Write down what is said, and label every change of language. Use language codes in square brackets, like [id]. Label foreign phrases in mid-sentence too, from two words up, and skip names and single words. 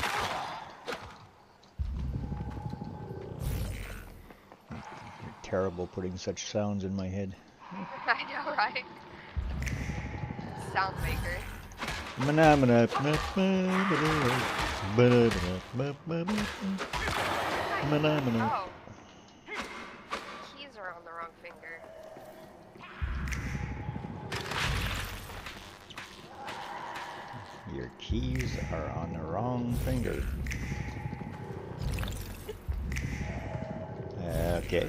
[en] You're terrible putting such sounds in my head. I know, right? Sound maker. Mana, mana, ma, ma, ba-doo, ba-doo, ba-doo, ba-doo. Oh. Keys are on the wrong finger. Your keys are on the wrong finger. Okay.